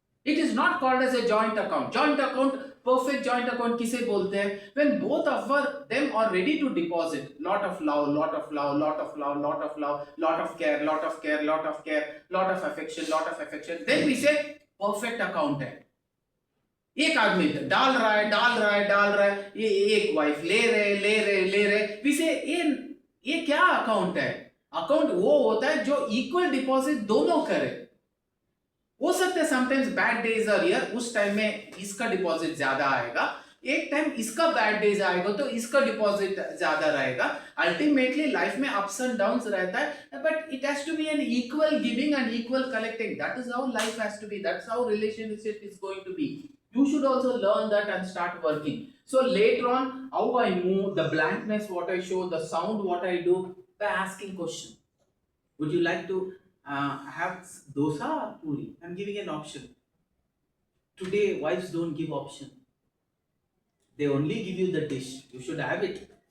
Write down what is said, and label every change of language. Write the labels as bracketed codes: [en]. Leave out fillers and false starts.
[en] It is not called as a joint account. Joint account, perfect joint account [hi] किसे बोलते हैं? [en] When both of them are ready to deposit, lot of love, lot of love, lot of love, lot of love, lot of care, lot of care, lot of care, lot of affection, then we say perfect account है. [hi] एक आदमी डाल रहा है, ये एक wife ले रहे, [en] we say [hi] ये क्या अकाउंट है? अकाउंट वो होता है जो इक्वल डिपॉजिट दोनों करे. हो सकता है [en] sometimes bad days are here, [hi] उस टाइम में इसका डिपॉजिट ज्यादा आएगा, एक टाइम इसका बैड डेज आएगा तो इसका डिपॉजिट ज्यादा रहेगा. अल्टीमेटली लाइफ में अप्स एंड डाउन्स रहता है, [en] But it has to be an equal giving and equal collecting. That is how life has to be, that's how relationship is going to be. You should also learn that and start working. So later on, how I move, the blankness what I show, the sound what I do, by asking question. Would you like to have dosa or puri? I'm giving an option. Today wives don't give option. They only give you the dish. You should have it.